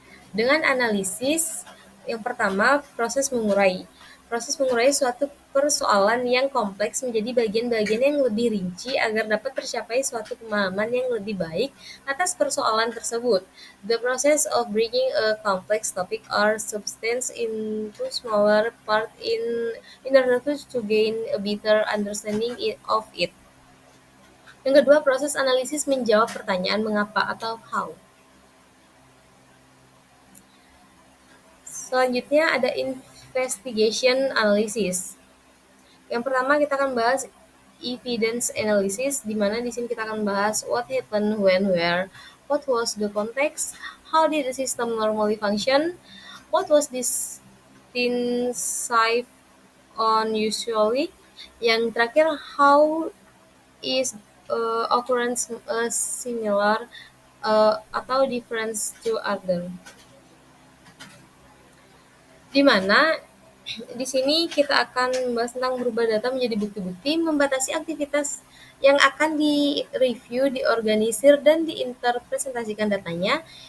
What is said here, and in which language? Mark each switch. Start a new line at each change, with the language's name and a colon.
Indonesian: Dengan analisis, yang pertama, proses mengurai. Proses mengurai suatu persoalan yang kompleks menjadi bagian-bagian yang lebih rinci agar dapat tercapai suatu pemahaman yang lebih baik atas persoalan tersebut.
English: The process of breaking a complex topic or substance into smaller parts in order to gain a better understanding of it.
Indonesian: Yang kedua, proses analisis menjawab pertanyaan mengapa atau how. Selanjutnya ada investigation analysis. Yang pertama kita akan bahas
English: evidence analysis,
Indonesian: di mana di sini kita akan bahas
English: what happened, when, where, what was the context, how did the system normally function, what was this thing safe on usually.
Indonesian: Yang terakhir,
English: how is occurrence similar
Indonesian: atau
English: different to other.
Indonesian: Di mana di sini kita akan membahas tentang merubah data menjadi bukti-bukti, membatasi aktivitas yang akan direview, diorganisir, dan diinterpresentasikan datanya.